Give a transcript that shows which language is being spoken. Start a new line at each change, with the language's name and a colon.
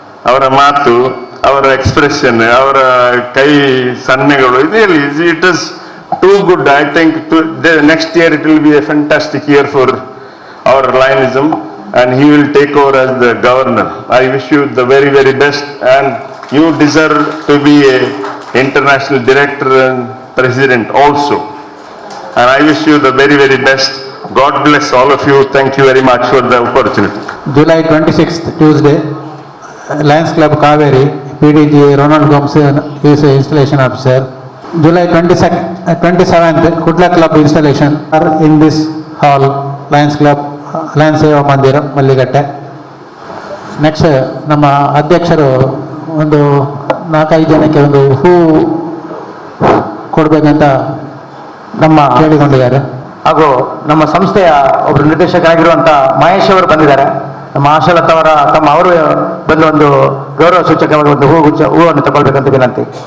Kannada: ಅವರ ಮಾತು, ಅವರ ಎಕ್ಸ್ಪ್ರೆಷನ್, ಅವರ ಕೈ ಸನ್ನೆಗಳು,
English: It is too good. I think next year it will be a fantastic year for our Lionism, and he will take over as the governor. I wish you the very, very best, and you deserve to be a international director and president also. And I wish you the very, very best. God bless all of you. Thank you very much for the opportunity. July 26th, Tuesday, Lions Club Kaveri, PDG Ronald Gomes is the installation officer. July 27th, Kudla Club installation are in this hall, Lions Club, Lions Seva Mandir, Malligatte.
Kannada: Next ನಮ್ಮ ಅಧ್ಯಕ್ಷರು ಒಂದು 4-5 ಜನಕ್ಕೆ ಒಂದು ಹೂ ಕೊಡಬೇಕಂತ ನಮ್ಮ ಕೇಳಿಕೊಂಡಿದ್ದಾರೆ. ಹಾಗೂ ನಮ್ಮ ಸಂಸ್ಥೆಯ ಒಬ್ಬರು ನಿರ್ದೇಶಕರಾಗಿರುವಂಥ ಮಹೇಶ್ ಅವರು ಬಂದಿದ್ದಾರೆ. ನಮ್ಮ ಆಶಾಲತಾ ಅವರ ಅವರು ಬಂದು ಒಂದು ಗೌರವ ಸೂಚಕವಾಗಿ ಒಂದು ಹೂವನ್ನು ತಗೊಳ್ಬೇಕಂತ ವಿನಂತಿ.